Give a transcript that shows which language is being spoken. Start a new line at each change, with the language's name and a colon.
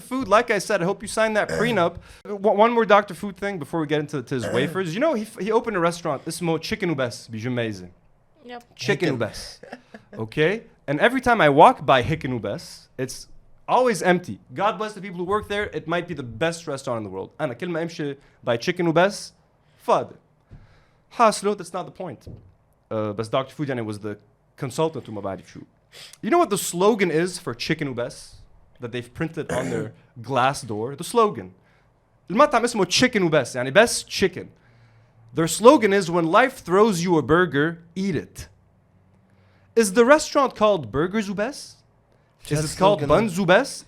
English: Food, like I said, I hope you sign that prenup. One more Dr. Food thing before we get into his wafers. You know, he opened a restaurant. This is Chicken Ubes, Gemeyze. Yep. Chicken Ubes. Okay? And every time I walk by Chicken Ubes, it's always empty. God bless the people who work there. It might be the best restaurant in the world.
Arabic: أنا كل ما أمشي by Chicken Ubes, فاضي. حاصله,
English: that's not the point. But Dr. Food was the consultant
Arabic: وما بعرف شو.
English: You know what the slogan is for Chicken Ubes? that they've printed on their glass door. The slogan.
Arabic: المطعم اسمه chicken وبس يعني بس chicken.
English: Their slogan is when life throws you a burger, eat it. Is the restaurant called Burgers وبس? Is it called Buns وبس?